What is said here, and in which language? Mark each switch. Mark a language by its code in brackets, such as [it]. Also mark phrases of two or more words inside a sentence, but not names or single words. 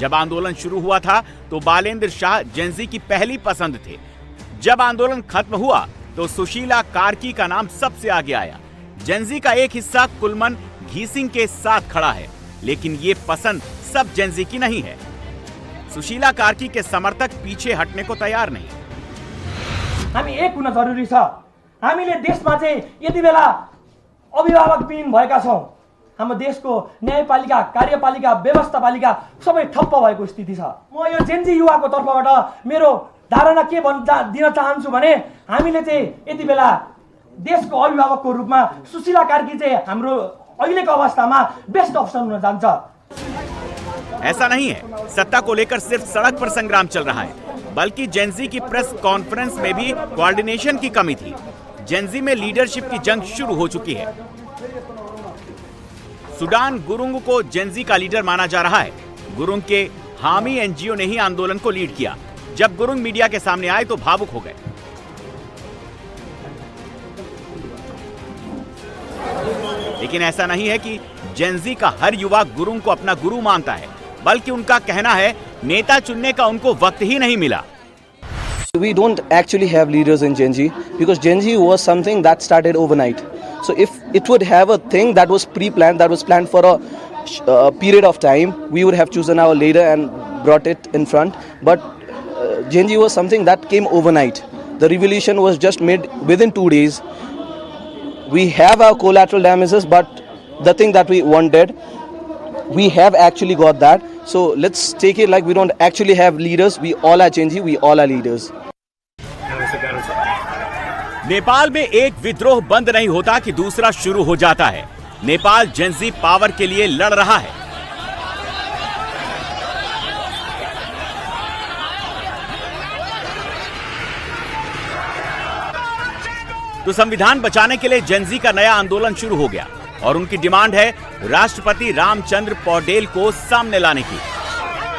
[hi] जब आंदोलन शुरू हुआ था तो बालेंद्र शाह जेनजी की पहली पसंद थे। जब आंदोलन खत्म हुआ तो सुशीला कार्की का नाम सबसे आगे आया। जेनजी का एक हिस्सा कुलमन घीसिंग के साथ खड़ा है, लेकिन ये पसंद सब जेनजी की नहीं है। सुशीला कार्की के समर्थक पीछे हटने को तैयार नहीं। [ne] हामी एक हुन जरुरी छ। हामीले देशमा चाहिँ यति बेला अभिभावकविहीन भएका छौं। हाम्रो देशको न्यायपालिका, कार्यपालिका, व्यवस्थापालिका सबै ठप्प भएको स्थिति छ। म यो जेनजी युवाको तर्फबाट मेरो धारणा के दिन चाहन्छु भने हामीले चाहिँ यति बेला देशको अभिभावकको रूपमा सुशीला कार्की चाहिँ हाम्रो अहिलेको अवस्थामा [en] best option [ne] हुन जान्छ। [hi] ऐसा नहीं है सत्ता को लेकर सिर्फ सड़क पर संग्राम चल रहा है, बल्कि जेनजी की [en] press conference [hi] में भी कोऑर्डिनेशन की कमी थी। जेनजी में लीडरशिप की जंग शुरू हो चुकी है। सुडान गुरुंग को जेनजी का लीडर माना जा रहा है। गुरुंग के हामी एनजीओ ने ही आंदोलन को लीड किया। जब गुरुंग मीडिया के सामने आए तो भावुक हो गए। लेकिन ऐसा नहीं है कि जेनजी का हर युवा गुरुंग को अपना गुरु मानता है, बल्कि उनका कहना है नेता चुनने का उनको वक्त ही नहीं मिला। [en] We don't actually have leaders in Gen Z because Gen Z was something that started overnight. So if it would have a thing that was pre-planned, that was planned for a period of time, we would have chosen our leader and brought it in front. But Gen Z was something that came overnight. The revolution was just made within 2 days. We have our collateral damages, but the thing that we wanted, we have actually got that. So let's take it like we don't actually have leaders. We all are Gen Z, we all are leaders. [hi] नेपाल में एक विद्रोह बंद नहीं होता कि दूसरा शुरू हो जाता है। नेपाल जेनजी पावर के लिए लड़ रहा है। तो संविधान बचाने के लिए जेनजी का नया आंदोलन शुरू हो गया और उनकी डिमांड है राष्ट्रपति रामचंद्र पौडेल को सामने लाने की।